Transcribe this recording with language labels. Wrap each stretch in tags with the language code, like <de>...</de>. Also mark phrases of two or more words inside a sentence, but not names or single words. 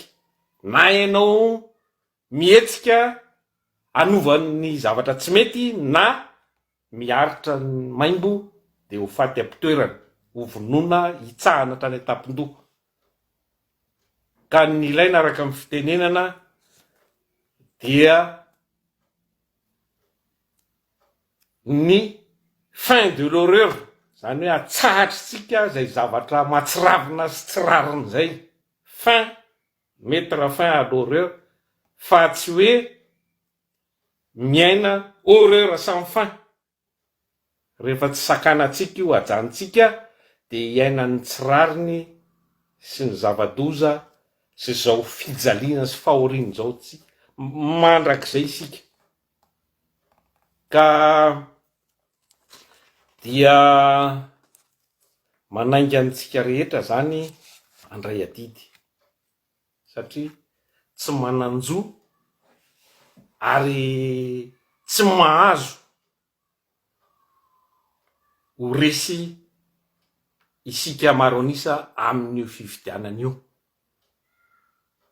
<mg>Na ianao mihetsika hanovan'ny zavatra tsy mety na miaritra ny maimbo de ho faty am-pitoerana, ho vonoina hitsahana hatrany an-tampon-doha. Ka ny ilaina araka amin'ny fitenenana dia ny</mg> <fr>fin de l'horreur,</fr> <mg>zany hoe atsahatritsika zay zavatra matsiravina sy tsy rariny zay.</mg> <fr>Fin, mettre fin à l'horreur,</fr> <mg>fa tsy hoe miaina</mg> <fr>horreur sans fin.</fr> <mg>Rehefa tsy sakanatsika io ajantsika de iainany tsy rariny sy ny zava-doza sy zao fijaliana sy fahoriana zao tsy mandrak'izay isika. Ka dia manainga antsika rehetra zany andray adidy, satria tsy mananjo ary tsy mahazo ho resy isika maro anisa amin'io fifidianana io.</mg>